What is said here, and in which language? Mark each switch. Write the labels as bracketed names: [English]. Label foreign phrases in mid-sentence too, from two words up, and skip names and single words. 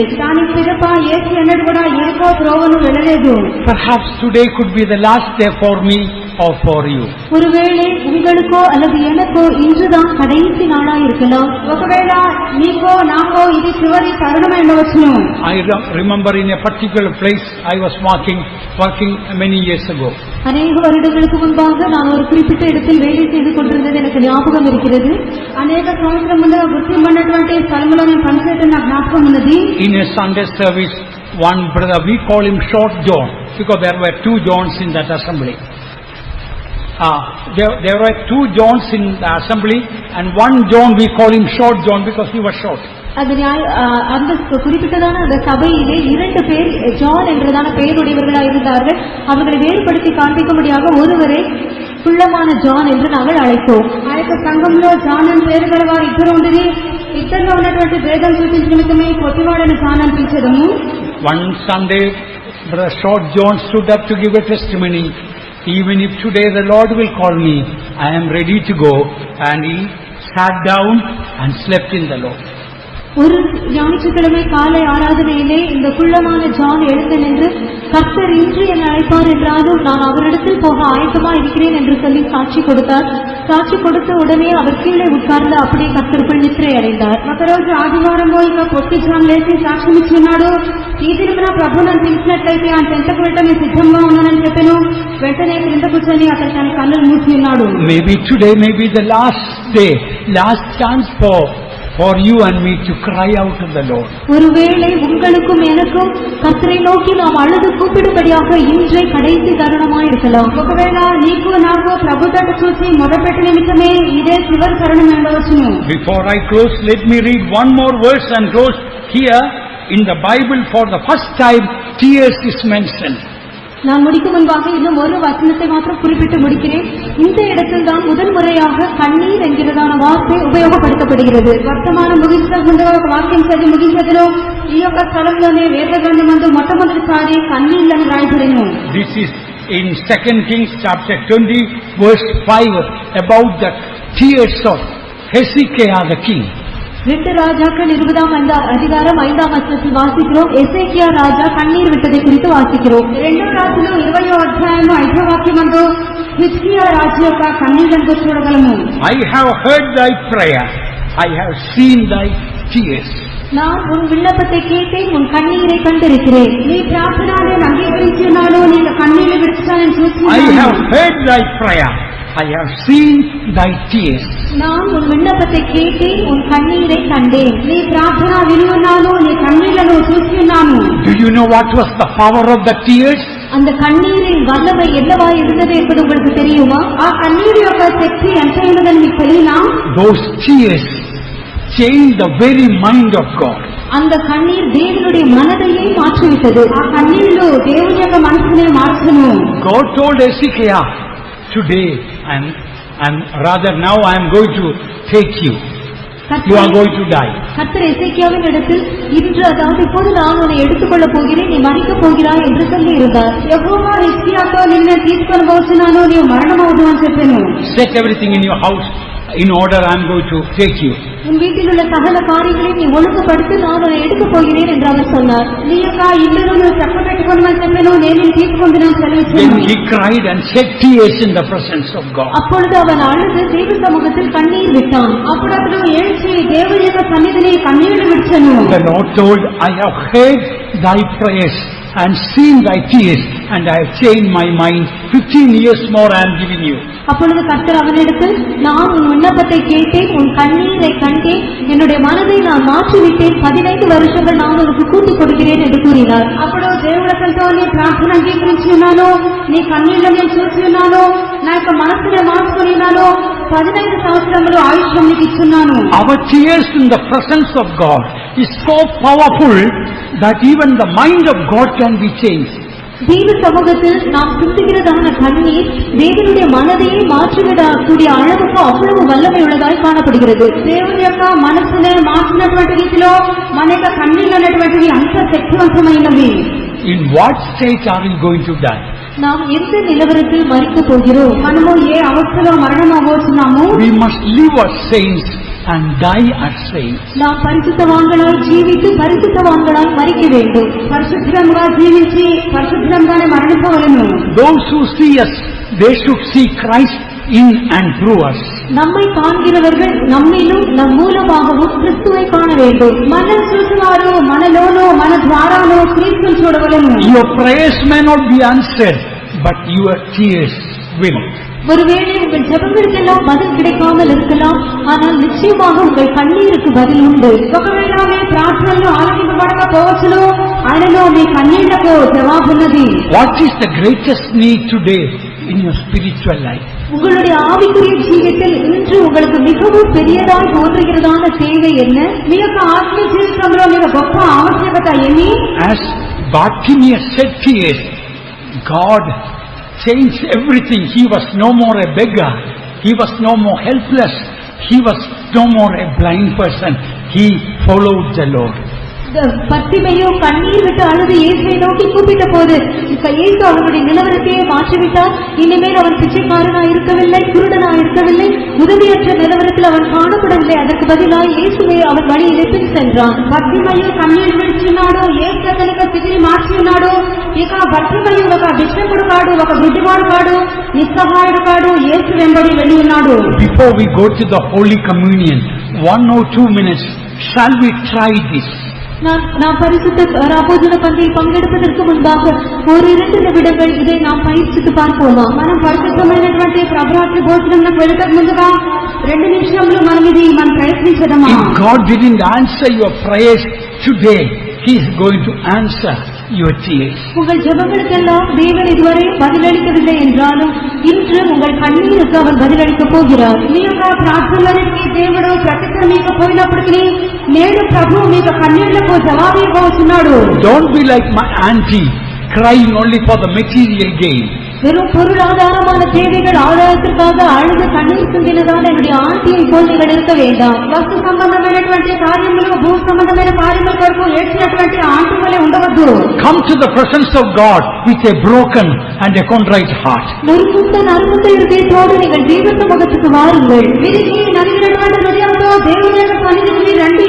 [Telugu] దాని పిదప యేసు ఎన్నడూ కూడా ఎరికో త్రోవను వెళ్ళలేదు. [English] Perhaps today could be the last day for me or for you. [Tamil] ஒருவேளை உங்களுக்கோ அல்லது எனக்கோ இன்றுதான் கடைசி நாளாக இருக்கலாம். [Telugu] ఒకవేళ నీకో నాకో ఇది చివరి తరుణమై ఉండవచ్చును. [English] I remember in a particular place I was working many years ago. [Tamil] அநேக வருடங்களுக்கு முன்பாக நான் ஒரு குறிப்பிட்ட இடத்தில் வேலை செய்து கொண்டிருந்தது எனக்கு ஞாபகம் இருக்கிறது. [Telugu] అనేక సంవత్సరం ముందుగా గుర్తింపబడినటువంటి స్థలంలో నేను పనిచేయడం నాకు జ్ఞాపకం ఉన్నది. [English] In a Sunday service, one brother, we call him Short John because there were 2 Johns in that assembly. There were 2 Johns in the assembly, and one John we call him Short John because he was short. [Tamil] அந்த குறிப்பிட்டதான அந்த சபையிலே 2 பேர் ஜான் என்றதான பெயருடையவர்களாக இருந்தார்கள். அவர்களை வேறுபடுத்தி காண்பிக்கும்படியாக ஒருவரை குள்ளமான ஜான் என்று நாங்கள் அழைத்தோம். [Telugu] ఆ యొక్క సంఘంలో జాన్ అని పేరు గల వారు ఇద్దరు ఉండేది. ఇద్దరిలో ఉన్నటువంటి భేదం చూపించిన నిమిత్తమే పొట్టివాడని జాన్ అని పిలిచేదము. [English] One Sunday, Brother Short John stood up to give a testimony. Even if today the Lord will call me, I am ready to go. And he sat down and slept in the Lord. [Tamil] ஒரு ஞாயிற்றுக்கிழமை காலை ஆராதனையிலே இந்த குள்ளமான ஜான் எழுந்து நின்று கர்த்தர் இன்று என்னை அழைப்பார் என்றாலும் நான் அவரிடத்தில் போக ஆயத்தமா இருக்கிறேன் என்று சொல்லி சாட்சி கொடுத்தார். சாட்சி கொடுத்து உடனே அவர் கீழே உட்கார்ந்து அப்படியே கர்த்தருக்குள் நித்திரை அடைந்தார். [Telugu] ఒకరోజు ఆదివారంలో ఇక పొట్టి జాన్ లేచి సాక్ష్యం ఇచ్చినాడు. ఈ దినమున ప్రభు నన్ను పిలిచినట్లయితే ఆయన చెంతకు వెళ్ళటం సిద్ధంగా ఉన్నానని చెప్పాను. వెంటనే క్రింద కూర్చొని అతను తన కన్నులు మూసి ఉన్నాడు. [English] Maybe today may be the last day, last chance for you and me to cry out to the Lord. [Tamil] ஒருவேளை உங்களுக்கும் எனக்கும் கர்த்தரை நோக்கி நாம் அழுது கூப்பிடும்படியாக இன்றை கடைசி தருணமாய் இருக்கலாம். [Telugu] ఒకవేళ నీకు నాకు ప్రభు తట్టు చూసి మొదలుపెట్టిన నిమిత్తమే ఇదే చివరి తరుణం ఉండవచ్చును. [English] Before I close, let me read one more verse and close. Here in the Bible for the first time tears is mentioned. [Tamil] நான் முடிக்கும் முன்பாக இன்னும் ஒரு வசனத்தை மாத்திரம் குறிப்பிட்டு முடிக்கிறேன். இந்த இடத்தில் தான் முதல் முறையாக கண்ணீர் என்கிறதான வார்த்தை உபயோகப்படுத்தப்படுகிறது. [Telugu] వర్తమానం ముగించక ముందు ఒక వాక్యం చదివి ముగించదును. ఈ యొక్క స్థలంలోనే వేద గ్రంథమందు మొట్టమొదటిసారి కన్నీళ్లను రాయబడిను. [English] This is in 2 Kings chapter 20 verse 5 about the tears of Hezekiah the king. [Tamil] 2 ராஜாக்கள் 20 அதிகாரம் 5ஆம் வசனத்தில் வாசிக்கிறோம். எசேக்கியா ராஜா கண்ணீர் விட்டதை குறித்து வாசிக்கிறோம். [Telugu] 2 రాజులు 20వ అధ్యాయము 5వ వాక్యమందు హిజ్కియా రాజు యొక్క కన్నీళ్లను చూడగలము. [English] I have heard thy prayer, I have seen thy tears. [Tamil] நான் உன் விண்ணப்பத்தை கேட்டேன், உன் கண்ணீரை கண்டிருக்கிறேன். [Telugu] నీ ప్రార్థన నేను అంగీకరించున్నాను, నీ కన్నీళ్లు విడిచానని చూస్తున్నాను. [English] I have heard thy prayer, I have seen thy tears. [Tamil] நான் உன் விண்ணப்பத்தை கேட்டேன், உன் கண்ணீரை கண்டேன். [Telugu] నీ ప్రార్థన విని ఉన్నాను, నీ కన్నీళ్లను చూసి ఉన్నాను. [English] Do you know what was the power of the tears? [Tamil] அந்த கண்ணீரின் வல்லமை என்னவா இருந்தது என்பது உங்களுக்கு தெரியுமா? [Telugu] ఆ కన్నీరు యొక్క శక్తి ఎంత ఉన్నదని మీకు తెలియనా? [English] Those tears changed the very mind of God. [Tamil] அந்த கண்ணீர் தேவனுடைய மனதையே மாற்றிவிட்டது. [Telugu] ఆ కన్నీళ్లు దేవుని యొక్క మనసునే మార్చును. [English] God told Hezekiah, today now I am going to take you. You are going to die. [Tamil] கர்த்தர் எசேக்கியாவின் இடத்தில் இன்று அதாவது இப்போது நான் உன்னை எடுத்துக்கொள்ள போகிறேன், நீ மரிக்கப் போகிறாய் என்று சொல்லி இருந்தார். [Telugu] యెహోవా హిజ్కియాతో నిన్ను తీసుకొని పోతున్నాను, నీవు మరణమవుదు అని చెప్పాను. [English] Set everything in your house in order, I am going to take you. [Tamil] உன் வீட்டில் உள்ள சகல காரியங்களையும் நீ ஒழுங்குபடுத்தி நான் உன்னை எடுக்கப் போகிறேன் என்று அவர் சொன்னார். [Telugu] నీ యొక్క ఇల్లును నువ్వు చక్కబెట్టుకోమని చెప్పాను, నేను నిన్ను తీసుకుంటున్నాను సెలవిచ్చాను. [English] Then he cried and shed tears in the presence of God. [Tamil] அப்பொழுது அவன் அழுது தேவ சமூகத்தில் கண்ணீர் விட்டான். [Telugu] అప్పుడు అతను ఏడ్చి దేవుని యొక్క సన్నిధిని కన్నీళ్లు విడిచెను. [English] The Lord told, I have heard thy prayers and seen thy tears, and I have changed my mind. 15 years more I am giving you. [Tamil] அப்பொழுது கர்த்தர் அவனிடத்தில், நான் உன் விண்ணப்பத்தை கேட்டேன், உன் கண்ணீரை கண்டேன், என்னுடைய மனதை நான் மாற்றிவிட்டேன், 15 வருஷங்கள் நான் உனக்கு கூட்டிக் கொடுக்கிறேன் என்று கூறினார். [Telugu] అప్పుడు దేవుడితో నీ ప్రార్థన అంగీకరించి ఉన్నాను, నీ కన్నీళ్లు నేను చూసి ఉన్నాను, నా యొక్క మనసునే మార్చుకుని ఉన్నాను, 15 సంవత్సరములు ఆయుష్యం నీకు ఇస్తున్నాను. [English] Our tears in the presence of God is so powerful that even the mind of God can be changed. [Tamil] தேவ சமூகத்தில் நாம் சிந்துகிறதான கண்ணீர் தேவனுடைய மனதையே மாற்றிவிடக்கூடிய அளவுக்கு அவ்வளவு வல்லமை உள்ளதாய் காணப்படுகிறது. [Telugu] దేవుని యొక్క మనసునే మార్చినటువంటి రీతిలో మన యొక్క కన్నీళ్ళు అనేటువంటివి అంత శక్తివంతమైనవి. [English] In what state are we going to die? [Tamil] நாம் எந்த நிலவரத்தில் மரிக்கப் போகிறோம்? [Telugu] మనము ఏ అవస్థలో మరణం అవ్వబోతున్నాము? [English] We must live as saints and die as saints. [Tamil] நாம் பரிசுத்தவான்களாய் ஜீவித்து பரிசுத்தவான்களாய் மரிக்க வேண்டும். [Telugu] పరిశుద్ధంగా జీవించి పరిశుద్ధంగానే మరణించవలెను. [English] Those who see us, they should see Christ in and through us. [Tamil] நம்மை காண்கிறவர்கள் நம்மிலும் நம் மூலமாகவும் கிறிஸ்துவை காண வேண்டும். [Telugu] మనం చూసేవారు మనలోనూ మన ద్వారాను క్రీస్తును చూడవలెను. [English] Your prayers may not be answered, but your tears will. [Tamil] ஒருவேளை உங்கள் ஜெபங்களுக்கெல்லாம் பதில் கிடைக்காமல் இருக்கலாம், ஆனால் நிச்சயமாக உங்கள் கண்ணீருக்கு பதில் உண்டு. [Telugu] ఒకవేళ మీ ప్రార్థనలు ఆలకింపబడకపోవచ్చును, ఆయనలో మీ కన్నీళ్లకు జవాబున్నది. [English] What is the greatest need today in your spiritual life? [Tamil] உங்களுடைய ஆவிக்குரிய ஜீவியத்தில் இன்று உங்களுக்கு மிகவும் பெரியதாய் தோன்றுகிறதான தேவை என்ன? [Telugu] మీ యొక్క ఆత్మీయ జీవితంలో మీకు గొప్ప ఆవశ్యకత ఏమి? [English] As Bartimaeus said tears, God changed everything. He was no more a beggar. He was no more helpless. He was no more a blind person. He followed the Lord. [Tamil] பத்திமையோ கண்ணீர் விட்டு அழுது இயேசுவை நோக்கி கூப்பிட்ட போது இயேசு அவனுடைய நிலவரத்தையே மாற்றிவிட்டார். இனிமேல் அவன் பிச்சைக்காரனாய் இருக்கவில்லை, குருடனாய் இருக்கவில்லை, உதவியற்ற நிலவரத்தில் அவன் காணப்படவில்லை. அதற்கு பதிலாக இயேசுவை அவன் வழியிலே பின் சென்றான். [Telugu] భక్తిమయు కన్నీరు విడిచినాడు, యేసు అతనికి స్థితిని మార్చి ఉన్నాడు. ఇక భక్తిమయు ఒక భిక్షకుడు కాడు, ఒక గుడ్డివాడు కాడు, నిస్సహాయుడు కాడు, యేసు వెంబడి వెళ్ళి ఉన్నాడు. [English] Before we go to the Holy Communion, 1 or 2 minutes, shall we try this? [Tamil] நாம் பரிசுத்த ராபோஜன பந்தியில் பங்கெடுப்பதற்கு முன்பாக 1-2 நிமிடங்கள் இதை நாம் பயிற்சித்து பார்ப்போமா? [Telugu] మనం పరిశుద్ధమైనటువంటి ప్రభురాత్రి భోజనంలోకి వెళ్ళటకు ముందుగా 2 నిమిషములు మనం ప్రయత్నించదమా? [English] If God didn't answer your prayers today, He is going to answer your tears. [Tamil] உங்கள் ஜெபங்களுக்கெல்லாம் தேவன் இதுவரை பதிலளிக்கவில்லை என்றாலும் இன்று உங்கள் கண்ணீருக்கு அவர் பதிலளிக்கப் போகிறார். [Telugu] మీ యొక్క ప్రార్థనలకి దేవుడు ప్రతిక్రమించకపోయినప్పటికీ నేడు ప్రభువు మీ యొక్క కన్నీళ్లకు జవాబు ఇవ్వబోతున్నాడు. [English] Don't be like my auntie, crying only for the material gain. [Tamil] வெறும் பொருளாதாரமான தேவைகள் ஆதாரத்திற்காக அழுது கண்ணீர் சிந்தினதால் என்னுடைய ஆண்டியை போல் நீங்கள் இருக்க வேண்டாம். [Telugu] వస్తు సంబంధమైనటువంటి కార్యములు, భూ సంబంధమైన కార్యముల కొరకు ఏడ్చినటువంటి ఆంటీ వలె ఉండవద్దు. [English] Come to the presence of God with a broken and a contrite heart. [Tamil] நொறுங்குண்ட நறுங்குண்ட இருதயத்தோடு நீங்கள் தேவ சமூகத்துக்கு வாருங்கள். [Telugu] విరిగి నలిగినటువంటి హృదయంతో దేవుని యొక్క సన్నిధికి రండి.